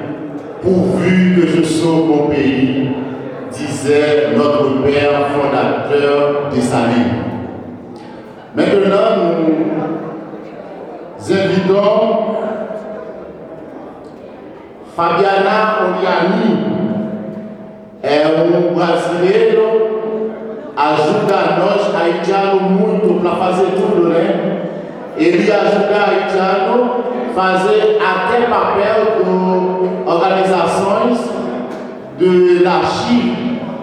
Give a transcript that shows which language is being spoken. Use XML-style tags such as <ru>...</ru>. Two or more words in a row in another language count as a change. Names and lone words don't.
<fr>pourvu que je sauve mon pays, disait notre père fondateur Dessalines. Maintenant, nous invitons</fr> <pt>Fabiana Oliani, um brasileiro, ajuda nós haitianos muito para fazer tudo, né? Ele ajuda haitiano a fazer até papel de organizações</pt> <fr>de la</fr> <pt>Chile.</pt>